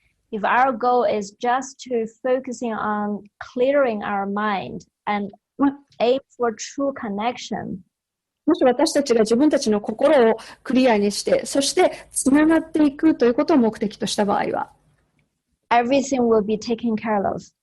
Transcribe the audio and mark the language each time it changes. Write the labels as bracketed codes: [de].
[en] If our goal is just to focusing on clearing our mind and aim for true connection, [ja] もし私たちが自分たちの心をクリアにして、そしてつながっていくということを目的とした場合は、 [en] everything will be taken care of.